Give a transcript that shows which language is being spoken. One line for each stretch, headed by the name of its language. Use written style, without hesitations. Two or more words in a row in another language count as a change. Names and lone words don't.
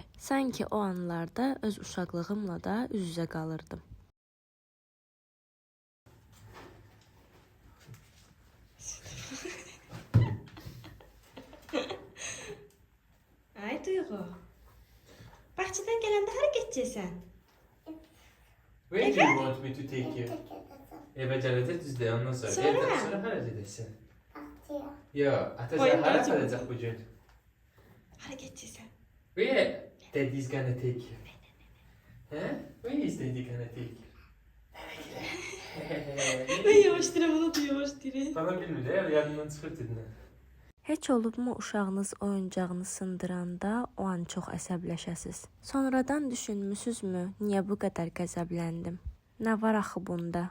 Azerbaijani: Sanki o anlarda öz uşaqlığımla da üz-üzə qalırdım. Ay Duyğu. Bağçadan gələndə hara gedəcəksən?
English: Where do you want me to take you?
Azerbaijani: Eve gələcək düzdür, ondan sonra. Sonra? Evdən sonra hara gedəcəksən? Yo, Atacan Oyunlar hara çok- qalacaq bu gün? Hara gedəcəksən?
English: Where daddy's gonna take you?
Azerbaijani: Hə?
English: Where is daddy gonna take you?
Azerbaijani: Mən yavaş deyirəm, onu da yavaş deyirəm. Bana bilmir ya, yanından çıxır dedin. Heç olubmu uşağınız oyuncağını sındıranda o an çox əsəbləşəsiz? Sonradan düşünmüsünüzmü, niyə bu qədər qəzəbləndim? Nə var axı bunda?